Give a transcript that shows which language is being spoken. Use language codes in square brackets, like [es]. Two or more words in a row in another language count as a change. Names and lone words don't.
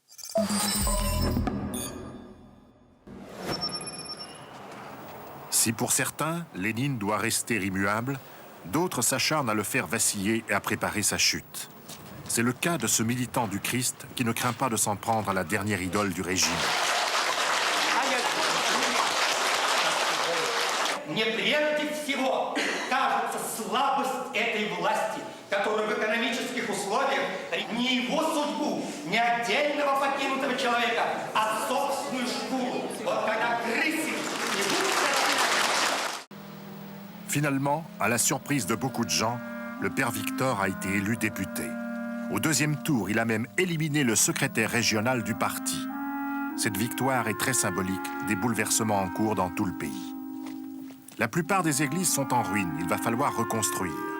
[fr] Si pour certains, Lénine doit rester immuable, d'autres s'acharnent à le faire vaciller et à préparer sa chute. C'est le cas de ce militant du Christ qui ne craint pas de s'en prendre à la dernière idole du régime. [ru] Мне прежде всего кажется слабость этой власти, которая в экономических условиях не его судьбу, не отдельного покинутого человека, а собственную шкуру. Вот когда крысы не будут... [fr] Finalement, à la surprise de beaucoup de gens, le père Victor a été élu député. Au deuxième tour, il a même éliminé le secrétaire régional du parti. Cette victoire est très symbolique des bouleversements en cours dans tout le pays. La plupart des églises sont en ruine, il va falloir reconstruire.